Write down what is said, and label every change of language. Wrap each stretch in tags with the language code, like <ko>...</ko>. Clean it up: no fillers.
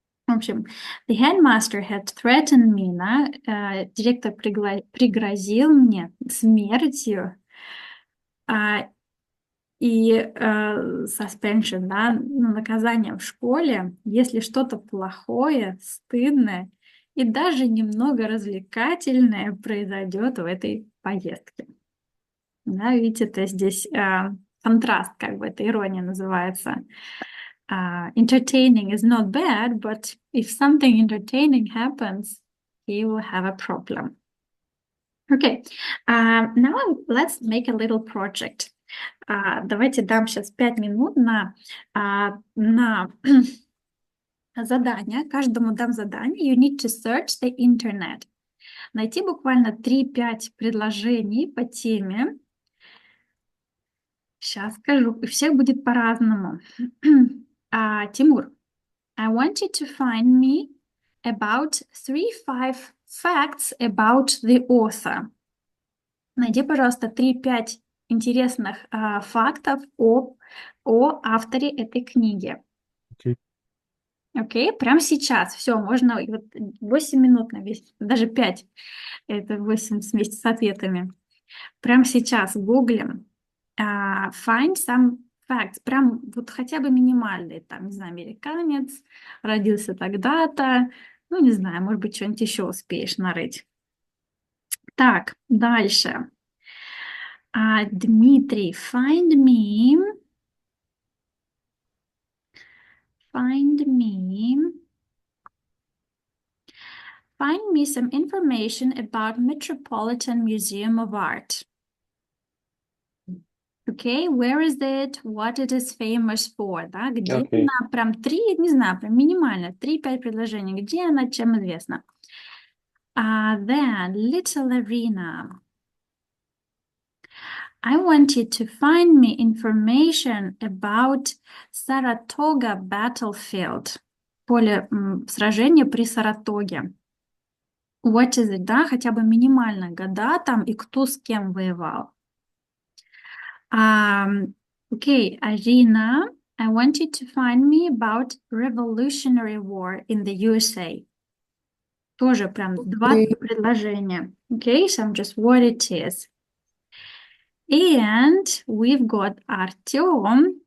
<ru>В общем,</ru> <en>the headmaster had threatened me,</en> <ru>да, директор пригрозил мне смертью, и suspension, да, ну, наказание в школе, если что-то плохое, стыдное и даже немного развлекательное произойдет в этой поездке. Да, видите, это здесь контраст, как бы это ирония называется.</ru> <en>Entertaining is not bad, but if something entertaining happens, he will have a problem. Okay, now let's make a little project.</en> <ru>Давайте дам сейчас 5 минут на задание. Каждому дам задание.</ru> <en>You need to search the internet.</en> <ru>Найти буквально 3-5 предложений по теме. Сейчас скажу. У всех будет по-разному.</ru> <en>Тимур, I want you to find me about 3-5 facts about the author.</en> <ru>Найди, пожалуйста, 3-5 интересных фактов о авторе этой книги. Окей. Окей, прямо сейчас. Все, можно вот 8 минут на весь, даже 5. Это 8 вместе с ответами. Прямо сейчас гуглим.</ru> <en>Find some facts.</en> <ru>Прям вот хотя бы минимальные. Там, не знаю, американец, родился тогда-то. Ну, не знаю, может быть, что-нибудь еще успеешь нарыть. Так, дальше.</ru> <en>Дмитрий, find me some information about Metropolitan Museum of Art. Okay, where is it? What it is famous for? Да? Где Okay.</en> <ru>она? Прям 3, не знаю, прям минимально 3-5 предложений. Где она, чем известна? Then, Little Arena.</ru> <en>I want you to find me information about Saratoga battlefield.</en> <ru>Поле сражения при Саратоге.</ru> <en>What is it, да?</en> <ru>Хотя бы минимально года там и кто с кем воевал.</ru> <en>Okay, Arina, I want you to find me about Revolutionary War in the USA.</en> <ru>Тоже прям 2 предложения.</ru> <en>Okay, so just what it is. And we've got Artyom.</en>